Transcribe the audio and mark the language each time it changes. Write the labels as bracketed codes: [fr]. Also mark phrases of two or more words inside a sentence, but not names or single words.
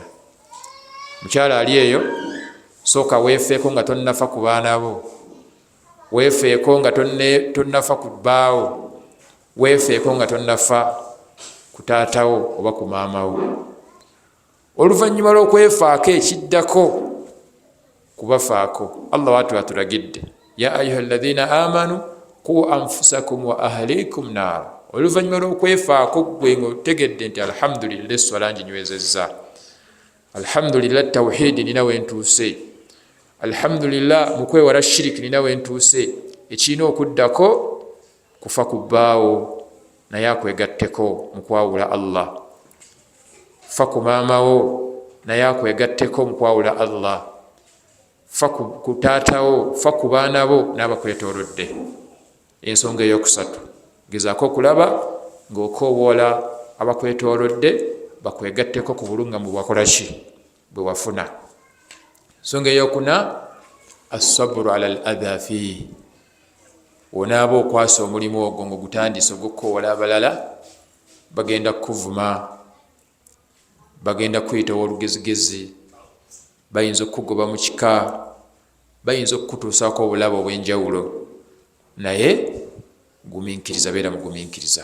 [lg] Mukyala ali eyo, sooka weefeeko nga tonnafa ku baana bo, weefeeko nga tonnafa ku bbaawo, weefeeko nga tonnafa ku taatawo oba ku maamawo. Oluvannyuma lw'okwefaako ekiddako kubafaako. Allah watu atulagidde [ar] يا أيها الذين آمنوا قوا أنفسكم وأهليكم نارا. [lg] Oluvannyuma lw'okwefaako gwe ng'otegedde nti alhamdulillah esswala nginywezezza, alhamdulillah tawhidi nina wentuuse, alhamdulillah mu kwewala shiriki nina wentuuse, ekirina okuddako kufa ku bbaawo naye akwegatteko mu kwawula Allah, fa ku maamawo naye akwegatteko mu kwawula Allah, fa ku taatawo, fa ku baana bo n'abakwetoolodde. Ensonga eyokusatu, gezaako okulaba ng'okoowoola abakwetoolodde bakwegatteko ku bulungamu bwakola ki, bwe wafuna. Ensonga eyokuna, [ar] الصبر على الأذى فيه, [lg] wonaaba okwasa omulimu ogwo ng'ogutandise ogw'okukoowoola abalala, bagenda kukuvuma, bagenda kuyitawo olugezigezi, bayinza okukugoba mu kika, bayinza okukutuusaako obulabe obw'enjawulo, naye gumiikiriza, beera mugumiikiriza.